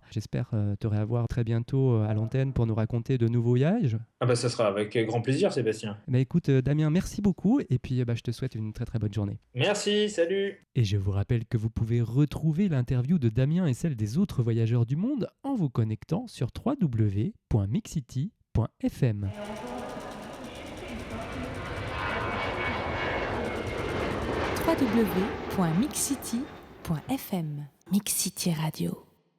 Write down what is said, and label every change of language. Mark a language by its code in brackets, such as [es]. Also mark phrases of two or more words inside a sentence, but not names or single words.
[fr] J'espère te réavoir très bientôt à l'antenne pour nous raconter de nouveaux voyages. Ah bah ça sera avec grand plaisir, Sébastien. Bah écoute Damien, merci beaucoup et puis je te souhaite une très très bonne journée. Merci, salut. Et je vous rappelle que vous pouvez retrouver l'interview de Damien et celle des autres voyageurs du monde en vous connectant sur www.mixcity.fm. www.mixcity.fm. Mix City Radio.